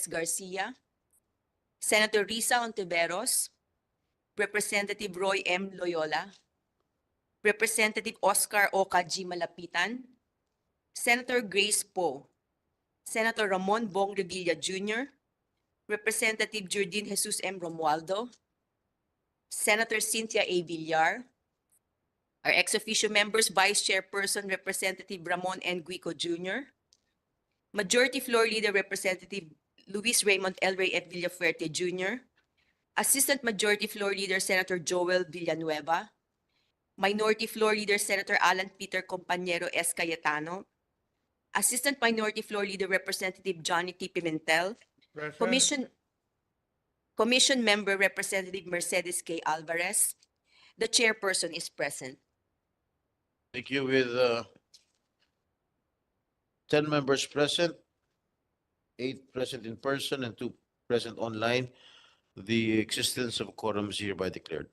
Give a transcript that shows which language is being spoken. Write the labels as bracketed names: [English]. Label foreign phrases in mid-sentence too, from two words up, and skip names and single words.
[English] Garcia, Senator Risa Ontiveros, Representative Roy M. Loyola, Representative Oscar Oka G. Malapitan, Senator Grace Poe, Senator Ramon Bong Revilla Jr., Representative Jordin Jesus M. Romualdo, Senator Cynthia A. Villar, our ex-officio members, Vice Chairperson Representative Ramon N. Guico Jr., Majority Floor Leader Representative Luis Raymond L. Ray F. Villafuerte Jr., Assistant Majority Floor Leader Senator Joel Villanueva, Minority Floor Leader Senator Alan Peter Compañero S. Cayetano, Assistant Minority Floor Leader Representative Johnny T. Pimentel, Commission Member Representative Mercedes K. Alvarez. The chairperson is present. Thank you. With 10 members present, 8 present in person, and 2 present online, the existence of a quorum is hereby declared.